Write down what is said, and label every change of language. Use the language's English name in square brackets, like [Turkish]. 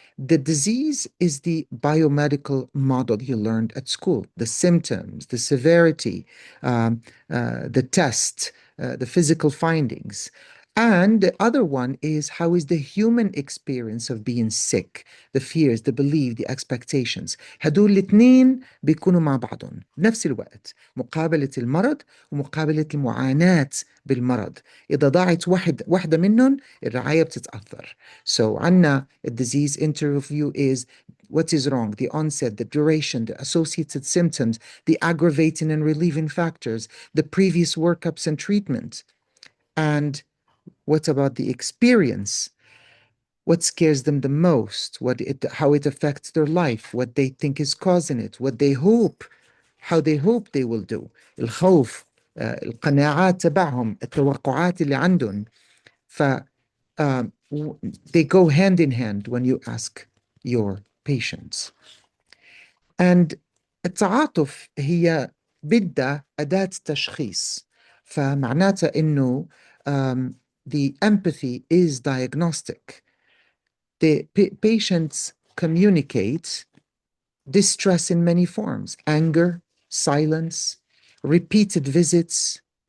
[English] The disease is the biomedical model you learned at school, the symptoms, the severity, the test, the physical findings. And the other one is how is the human experience of being sick, the fears, the belief, the expectations. [Arabic] هدول الاثنين بيكونوا مع بعضهم بنفس الوقت مقابلة المرض ومقابلة المعاناة بالمرض. إذا ضاعت واحدة منهم الرعاية بتتأثر. [English] So [Arabic] عنا [English] disease interview is what is wrong, the onset, the duration, the associated symptoms, the aggravating and relieving factors, the previous workups and treatment. And what about the experience? What scares them the most? How it affects their life? What they think is causing it? What they hope? How they hope they will do? [Arabic] الخوف، القناعات تبعهم، التوقعات اللي عندهم. ف [English] they go hand in hand when you ask your patients. And [Arabic] التعاطف هي بدها أداة تشخيص. فمعناتها إنه [English] the empathy is diagnostic. The patients communicate distress in many forms: anger, silence, repeated visits,